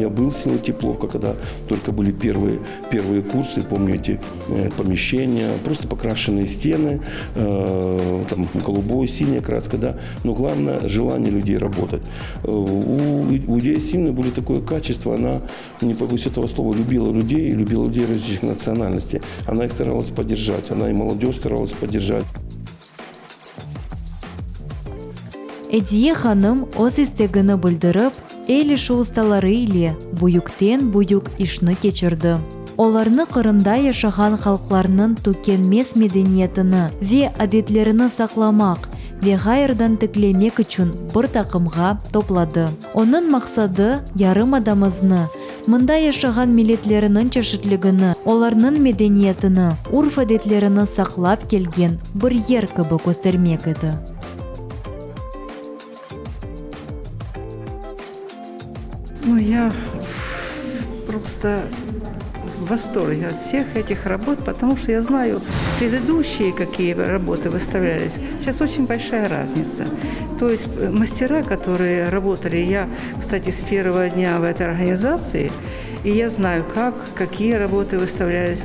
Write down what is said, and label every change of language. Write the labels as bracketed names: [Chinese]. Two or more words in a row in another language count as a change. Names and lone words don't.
[Russian] Я был в селе Тепловка, когда только были первые курсы, помню эти помещения, просто покрашенные стены, там голубое, синее краска, да. Но главное желание людей работать. У Идеи Усиновой были такое качество, она, не побоюсь этого слова, любила людей различных национальностей. Она их старалась поддержать, она и молодежь старалась поддержать. [Crimean Tatar] Ediye Hanım öz istegini bildirip, el işi ustaları ile buyukten-buyuk işini geçirdi. Olarını Qırımda yaşagan halklarının tükenmez medeniyetini ve adetlerini saklamak ve gayırdan tiklemek için bir takımga topladı. Onun maksadı yarımadamızını, mında yaşagan milletlerinin çeşitligini, olarının medeniyetini, urf adetlerini saklap kelgen bir yer gibi göstermek edi. [Russian] Я просто в восторге от всех этих работ, потому что я знаю предыдущие, какие работы выставлялись. Сейчас очень большая разница. То есть мастера, которые работали, я, кстати, с первого дня в этой организации, и я знаю, какие работы выставлялись.